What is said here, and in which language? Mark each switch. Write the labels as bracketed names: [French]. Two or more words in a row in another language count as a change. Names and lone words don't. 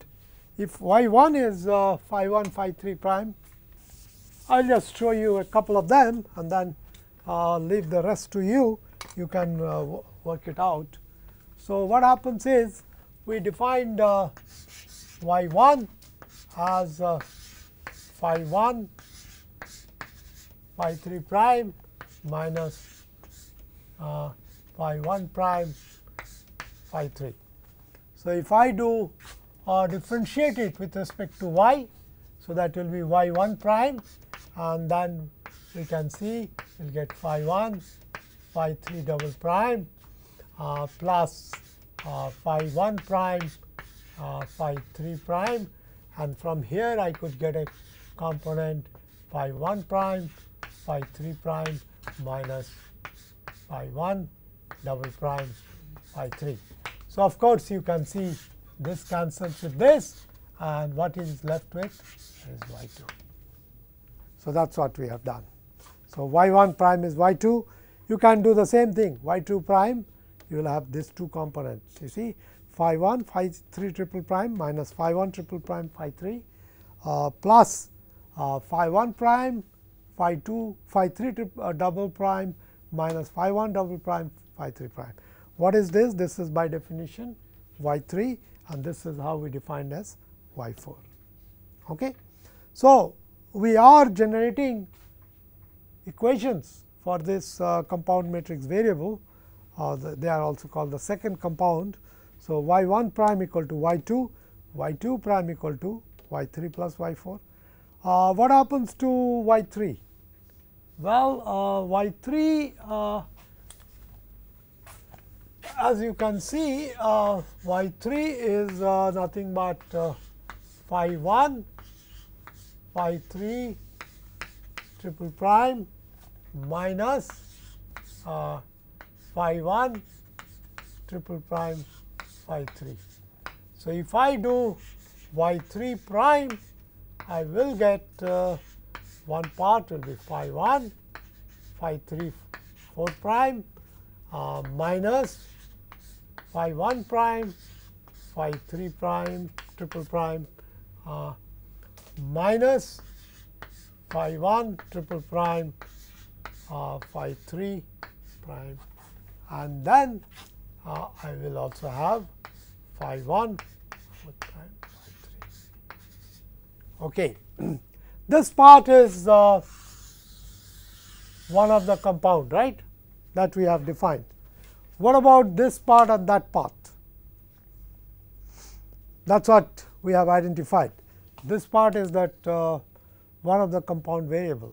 [English] If y 1 is phi 1 phi 3 prime, I will just show you a couple of them and then leave the rest to you. You can work it out. So, what happens is we defined y 1 as phi 1 phi 3 prime minus phi 1 prime phi 3. So, if I do differentiate it with respect to y, so that will be y 1 prime, and then we can see we will get phi 1 phi 3 double prime plus phi 1 prime phi 3 prime, and from here I could get a component phi 1 prime phi 3 prime minus phi 1 double prime phi 3. So, of course, you can see this cancels with this, and what is left with is y 2. So, that is what we have done. So, y 1 prime is y 2. You can do the same thing, y 2 prime, you will have these 2 components. You see, phi 1 phi 3 triple prime minus phi 1 triple prime phi 3 plus phi 1 prime phi 2 phi 3 double prime minus phi 1 double prime phi 3 prime. What is this? This is by definition y 3, and this is how we defined as y 4. Okay. So, we are generating equations for this compound matrix variable, they are also called the second compound. So, y 1 prime equal to y 2 prime equal to y 3 plus y 4. What happens to y 3? Well, y 3 as you can see, y 3 is nothing but phi 1 phi 3 triple prime minus phi 1 triple prime phi 3. So, if I do y 3 prime, I will get one part will be phi 1 phi 3 4 prime minus phi 1 prime phi 3 prime triple prime minus phi 1 triple prime phi 3 prime, and then I will also have phi 1 4 prime phi 3. Okay. This part is one of the compound, right, that we have defined. What about this part and that part? That is what we have identified. This part is that one of the compound variable.